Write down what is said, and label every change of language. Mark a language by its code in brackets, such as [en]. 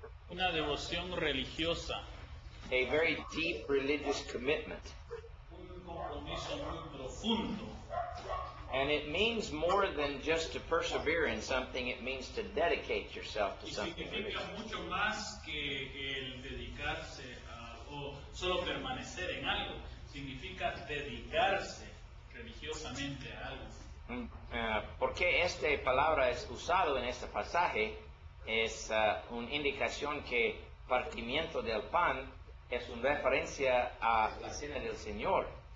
[es] Una devoción religiosa. [en] A very deep religious commitment. [es] Un compromiso muy profundo. [en] And it means more than just to persevere in something, it means to dedicate yourself to [es] Y [en] something. [es] significa mucho más que el dedicarse o solo permanecer en algo. Significa dedicarse religiosamente a algo. Porque esta palabra es usado en este pasaje, es una indicación que partimiento del pan es una referencia a la cena del Señor.